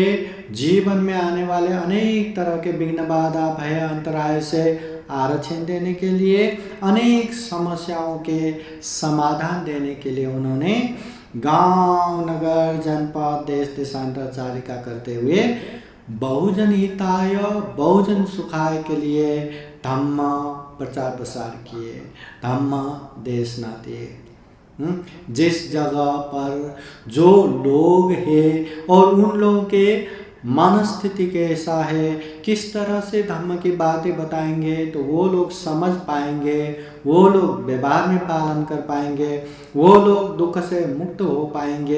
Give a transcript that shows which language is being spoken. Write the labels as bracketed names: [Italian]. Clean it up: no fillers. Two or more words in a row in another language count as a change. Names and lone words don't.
[Hindi] जीवन में आने वाले अनेक तरह के विघ्न बाधा भय अंतराय से आरक्षण देने के लिए, अनेक समस्याओं के समाधान देने के लिए उन्होंने गांव नगर जनपद देश देशांतरचारिका करते हुए [Sanskrit] बहुजन हिताय बहुजन सुखाय [Hindi] के लिए धम्म प्रचार प्रसार किए, धम्म देशना दिए। जिस जगह पर जो लोग हैं और उन लोगों के मनस्थिति कैसा है, किस तरह से धम्म की बातें बताएंगे तो वो लोग समझ पाएंगे, वो लोग व्यवहार में पालन कर पाएंगे, वो लोग दुख से मुक्त हो पाएंगे।